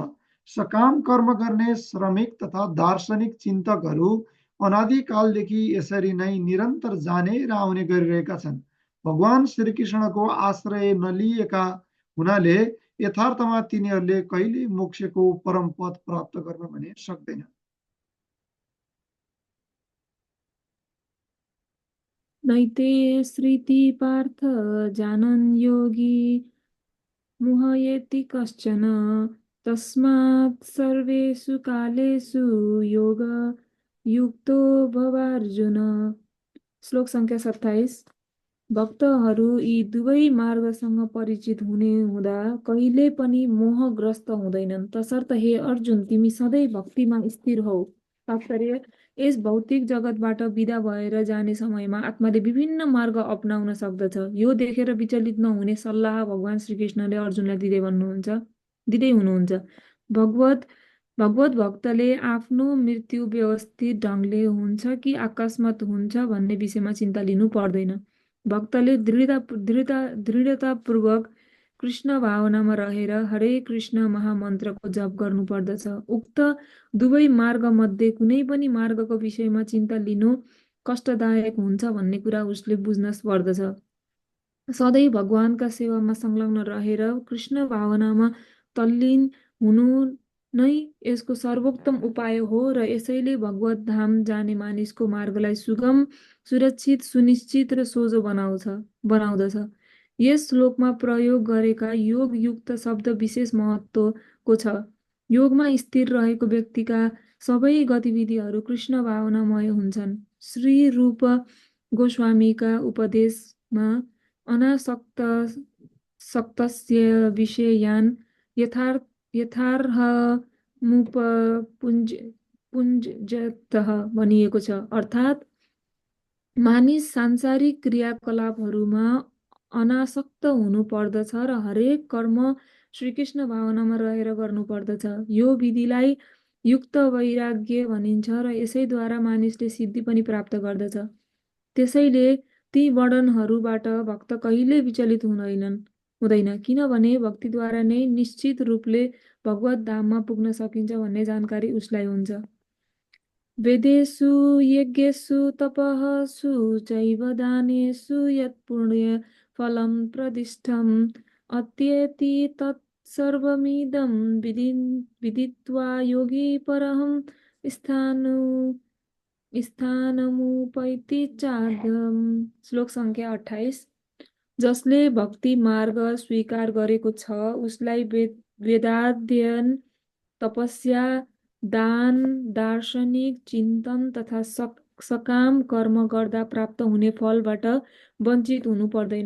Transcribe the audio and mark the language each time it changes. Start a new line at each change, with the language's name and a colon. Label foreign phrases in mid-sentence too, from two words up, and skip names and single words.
Nepali: सकाम कर्म गर्ने श्रमिक तथा दार्शनिक चिन्तकहरू अनादिकालदेखि यसरी नै निरन्तर जाने र आउने गरिरहेका छन्। भगवान श्रीकृष्णको आश्रय नलिएका हुनाले यथार्थमा तिनीहरूले कहिले मोक्षको परम पद प्राप्त गर्न भने सक्दैन।
Sanskrit: नैते श्रुति पार्थ जानन् योगी मोहयति कश्चन तस्मात् सर्वेषु कालेषु योग युक्तो भवार्जुन।
Nepali: श्लोक संख्या 27। भक्तहरू यी दुवै मार्गसँग परिचित हुने हुँदा कहिले पनि मोहग्रस्त हुँदैनन्। तसर्थ हे अर्जुन, तिमी सधैँ भक्तिमा स्थिर हौ। तात्पर्य, यस भौतिक जगतबाट विदा भएर जाने समयमा आत्माले विभिन्न मार्ग अपनाउन सक्दछ। यो देखेर विचलित नहुने सल्लाह भगवान श्रीकृष्णले अर्जुनलाई दिँदै हुनुहुन्छ। भगवत भक्तले आफ्नो मृत्यु व्यवस्थित ढङ्गले हुन्छ कि अकस्मात हुन्छ भन्ने विषयमा चिन्ता लिनु पर्दैन। भक्तले दृढतापूर्वक कृष्ण भावनामा रहेर हरे कृष्ण महामन्त्रको जप गर्नुपर्दछ। उक्त दुवै मार्गमध्ये कुनै पनि मार्गको विषयमा चिन्ता लिनु कष्टदायक हुन्छ भन्ने कुरा उसले बुझ्न पर्दछ। सधैँ भगवानका सेवामा संलग्न रहेर कृष्ण भावनामा तल्लीन हुनु नै यसको सर्वोत्तम उपाय हो र यसैले भगवत धाम जाने मानिसको मार्गलाई सुगम, सुरक्षित, सुनिश्चित र सोझो बनाउँदछ। यस श्लोकमा प्रयोग गरेका योग युक्त शब्द विशेष महत्त्वको छ। योगमा स्थिर रहेको व्यक्तिका सबै गतिविधिहरू कृष्ण भावनामय हुन्छन्। श्री रूप गोस्वामीका उपदेशमा
Sanskrit: अनासक्तस्य विषयान् यथार्थमुपपुञ्जतः
Nepali: भनिएको छ। अर्थात् मानिस सांसारिक क्रियाकलापहरूमा अनासक्त हुनु पर्दछ र हरेक कर्म श्रीकृष्ण भावनामा रहेर गर्नुपर्दछ। यो विधिलाई युक्त वैराग्य भनिन्छ र यसैद्वारा मानिसले सिद्धि पनि प्राप्त गर्दछ। त्यसैले ती वर्णनहरूबाट भक्त कहिले विचलित हुँदैन, किनभने भक्तिद्वारा नै निश्चित रूपले भगवत धाममा पुग्न सकिन्छ भन्ने जानकारी उसलाई हुन्छ।
Sanskrit: वेदेषु यज्ञेषु तपःसु चैव दानेषु यत् पुण्य फलं प्रदिष्टम् अत्येति तत्सर्वमिदं विदित्वा योगी परहं स्थानमुपैति चार्धम्।
Nepali: श्लोक संख्या 28। जसले भक्ति मार्ग स्वीकार गरेको छ उसलाई वेदाध्ययन, तपस्या, दान, दार्शनिक चिन्तन तथा सकाम कर्म गर्दा प्राप्त हुने फलबाट वञ्चित हुनु पर्दैन।